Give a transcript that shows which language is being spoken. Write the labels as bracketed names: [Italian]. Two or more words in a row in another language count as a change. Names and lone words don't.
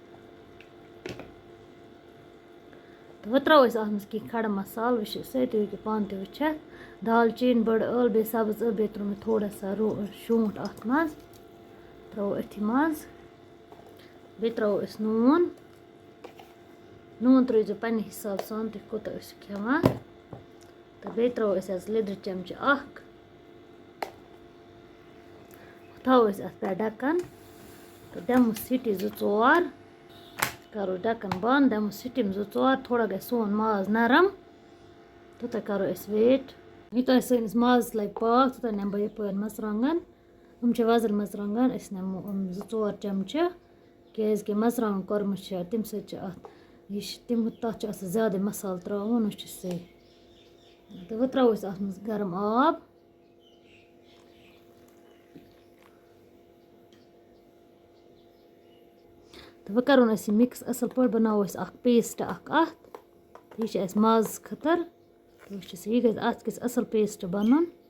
[Kashmiri] तो वह त्रो अत मज कह खड़ा मसाल वुच सो तुम हेको पान तह वुचित दालचीन बड़ ٲl बे सब्ज ٲl बे त्रो मे थोड़ा सा शोंठ अत मज त्रो अथि मज बे त्रो अस नून नून त्रो पन्ने हिसाब सान तुम कोता खेवान तो बे त्रो अस लिद्र चमच अख थाव अत पे ढक्कन तो दमो सीटी जो चोर करो ढक्कन बंद दमो सीटी जो चोर थोड़ा गई सोन माज नरम तोत करो अस वेट यूत सनिस माज लग पाक तोत नम बह यपर मरचांगन वजर मरचांगन अस नमो जो चोर चमच क्या मरचांगन korma तम सत तम तथ ज्यादा मसाल त्रावन वुच से तो वह त्रो अत मज गरम आब तो वह करो अस मिक्स असल पे बनाओ अख पेस्ट अख अत यह माज खतर तो वुचस यह गज अत गस असल पेस्ट बनन